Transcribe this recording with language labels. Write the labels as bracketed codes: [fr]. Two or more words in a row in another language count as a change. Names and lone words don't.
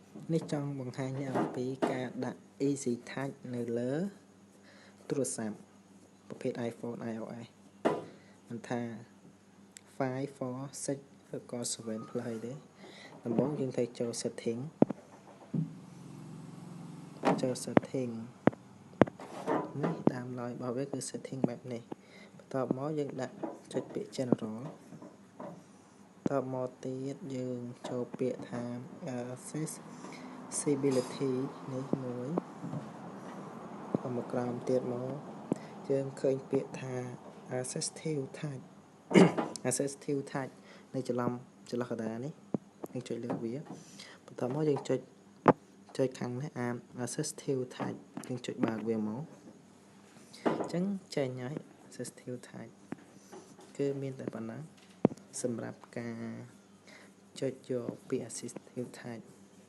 [km] នេះចង់បង្ហាញអំពីការដាក់ [en] easy touch [km] នៅលើទូរស័ព្ទប្រភេទ iPhone iOS មិនថា 5 4 6 ឬក៏ 7 Plus អីទេដំបូងយើងត្រូវចូល setting នេះដើមឡើយរបស់វាគឺ setting បែបនេះបន្ទាប់មកយើងដាក់ចុចពាក្យ general បន្ទាប់មកទៀតយើងចូលពាក្យថា accessibility នេះមួយមកក្រោម ទៀតមកយើងឃើញពាក្យថា [en] assistive touch assistive touch [km] នៅចន្លោះកណ្ដាលនេះយើងចុចលើវាបន្ទាប់មកយើងចុចខាងនេះអា [en] assistive touch [km] យើងចុចបើកវាមកអញ្ចឹងចេញហើយ [en] assistive touch [km] គឺមានតែប៉ុណ្ណាសម្រាប់ការចុចយកពាក្យ [en] assistive touch